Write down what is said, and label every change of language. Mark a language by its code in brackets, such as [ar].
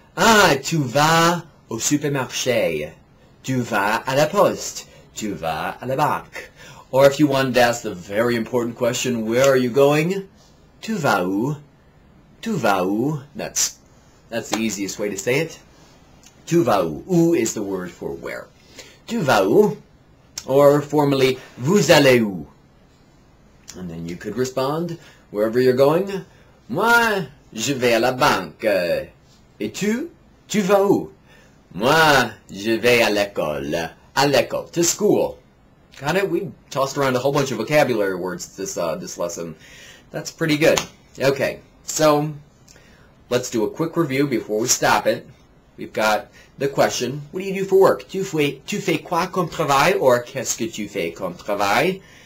[fr] Ah, tu vas au supermarché. Tu vas à la poste. Tu vas à la banque. [en] Or if you wanted to ask the very important question, where are you going? [fr] Tu vas où? Tu vas où? [en] That's the easiest way to say it. [fr] Tu vas où? Où [en] is the word for where. [fr] Tu vas où? [en] Or formally, [fr] vous allez où? [en] And then you could respond, wherever you're going, [fr] moi, je vais à la banque. Et tu vas où? Moi, je vais à l'école. À l'école, [en] to school. Got it? We tossed around a whole bunch of vocabulary words this lesson. That's pretty good. Okay, so let's do a quick review before we stop it. We've got the question, what do you do for work? [fr] Tu fais quoi comme travail? Or qu'est-ce que tu fais comme travail?